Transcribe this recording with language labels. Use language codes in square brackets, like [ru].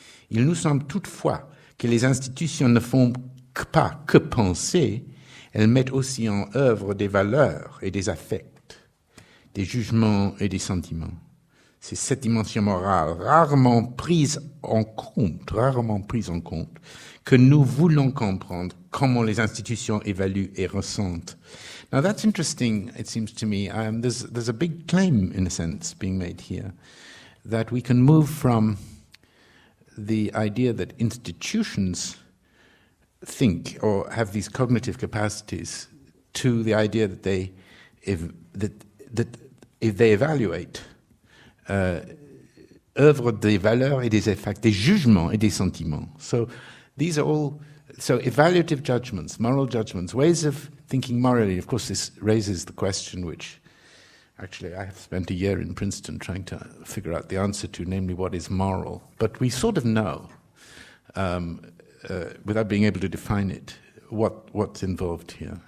[fr] Il nous semble toutefois que les institutions ne font pas que penser, elles mettent aussi en œuvre des valeurs et des affects, des jugements et des sentiments. C'est cette dimension morale rarement prise en compte, que nous voulons comprendre comment les institutions évaluent et ressentent. [en] Now that's interesting, it seems to me. There's a big claim, in a sense, being made here, that we can move from the idea that institutions think or have these cognitive capacities to the idea that if they evaluate [fr] œuvre des valeurs et des effects, des jugements et des sentiments. [en] So these are all evaluative judgments, moral judgments, ways of thinking morally. Of course, this raises the question which actually I have spent a year in Princeton trying to figure out the answer to, namely what is moral. But we sort of know, without being able to define it, what's involved here.